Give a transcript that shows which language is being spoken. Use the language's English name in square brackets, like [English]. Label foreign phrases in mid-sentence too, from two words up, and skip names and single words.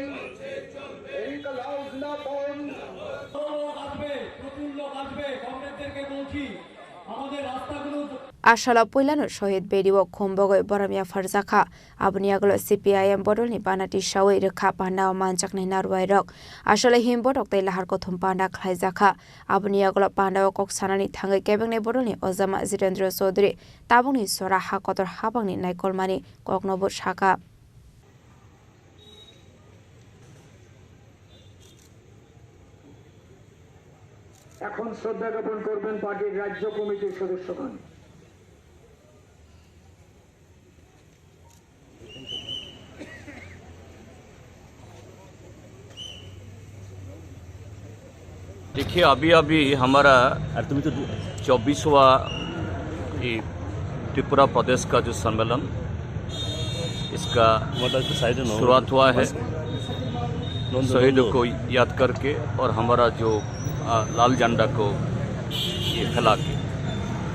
[Kok Borok] Ashala Puilano Shohid Bediwo Kombogo Boramia Farzaka Abuniaglo CPIM Bodolni Banati Shawi Rekapa now Manchakni Narwairok Ashala Himbodok de Laharkotum Panda Klaizaka Abuniaglo Panda Koksanani Tanga Kevin Bodolni Ozama Zidendra Sodri Tabuni Sora Hakotor Habani Naikolmani Koknobo Shaka [Bangla] এখন শ্রদ্ধা জ্ঞাপন করবেন পার্টির রাজ্য কমিটির সদস্যগণ। [Hindi] देखिए अभी हमारा 24वां त्रिपुरा प्रदेश का जो सम्मेलन इसका शुरुआत हुआ है शहीदों को याद करके और हमारा जो लाल झंडा को ये फैला के।